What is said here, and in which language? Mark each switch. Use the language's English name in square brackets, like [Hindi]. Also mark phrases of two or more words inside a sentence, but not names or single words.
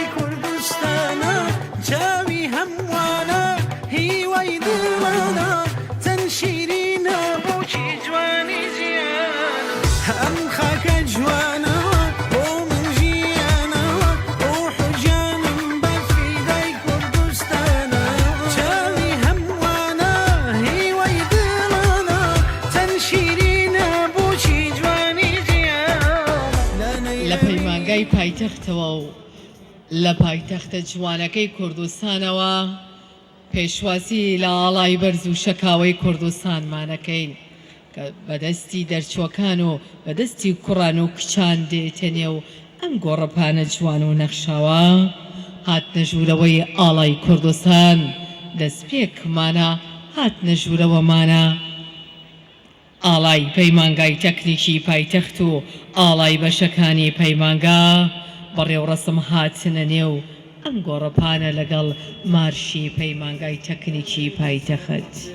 [Kurdish] كردستانا جاوي هموانا هي ويدلنا تنشيرينا بوشي جواني جيانا أم خاك جوانا بو من جيانا روح وجانا بفيداي كردستانا جاوي هموانا هي ويدلنا تنشيرينا بوشي جواني جيانا [Central Kurdish] لپەیمانگای پایتەختەوە و لە پایتەختە جوانەکەی کوردستانەوە پێشوازی لە ئاڵای بەرز و شەکاوەی کوردستانمانەکەین کە بەدەستی دەرچووەکان و بەدەستی کوڕان و کچان دێتێنێ و ئەم گۆڕەپانە جوان و نەخشاوە هاتنە ژوورەوەی ئاڵای کوردستان دەستپێکمانە هاتنە ژوورەوەمانە ئاڵای پەیمانگای تەکنیکی پایتەخت و ئاڵای بەشەکانی پەیمانگا بەڕێوەڕەسم هاتنە نێو ئەم گۆڕەپانە لەگەڵ مارشی پەیمانگای تەکنیکی پایتەخت.